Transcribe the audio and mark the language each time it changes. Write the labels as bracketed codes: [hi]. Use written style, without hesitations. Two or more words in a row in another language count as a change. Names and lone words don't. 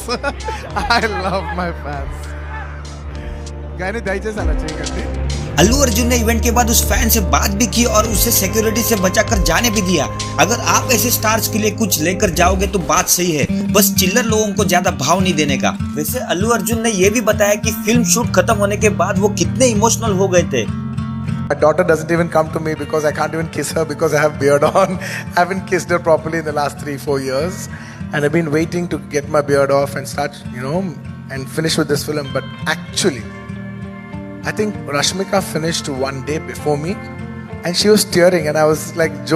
[en] I love my fans. [te] కానీ దయచేసి అలా చేయకండి. [hi] अल्लू अर्जुन ने इवेंट के बाद उस फैन से बात भी की और उसे सिक्योरिटी से बचाकर जाने भी दिया। अगर आप ऐसे स्टार्स के लिए कुछ लेकर जाओगे तो बात सही है, बस चिल्लर लोगों को ज्यादा भाव नहीं देने का। वैसे अल्लू अर्जुन ने ये भी बताया कि [en] film shoot [hi] खत्म होने के बाद वो कितने इमोशनल हो गए थे। [en] My daughter doesn't even come to me because I can't even kiss her because I have beard on. I haven't kissed her properly in the last 3-4 years, and I've been waiting to get my beard off and start, and finish with this film. But actually, I think Rashmika finished one day before me, and she was tearing, and I was like joking.